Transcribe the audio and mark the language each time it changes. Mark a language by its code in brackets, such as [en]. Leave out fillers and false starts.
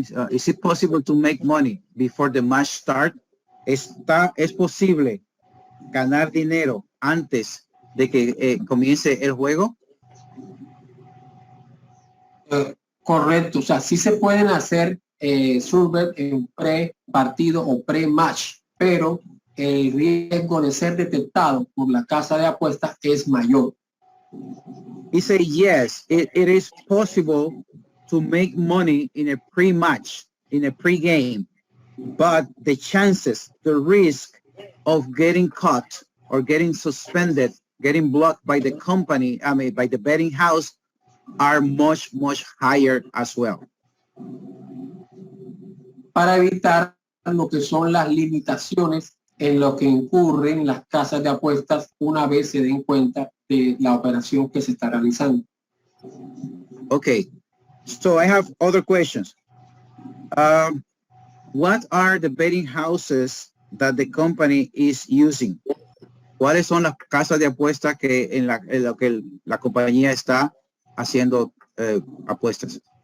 [en] Is it possible to make money before the match start? [es] ¿Es posible ganar dinero antes de que comience el juego? Correcto, o sea, sí se pueden hacer survey en pre-partido o pre-match, pero el riesgo de ser detectado por la casa de apuestas es mayor. [en] He said, yes, it is possible to make money in a pre-match, in a pre-game, but the chances, the risk of getting caught or getting suspended, getting blocked by the company, I mean, by the betting house, are much, much higher as well. [es] Para evitar lo que son las limitaciones en lo que incurren las casas de apuestas una vez se den cuenta de la operación que se está realizando. [en] Okay, so I have other questions. What are the betting houses that the company is using? [es] ¿Cuáles son las casas de apuestas que en lo que la compañía está haciendo apuestas?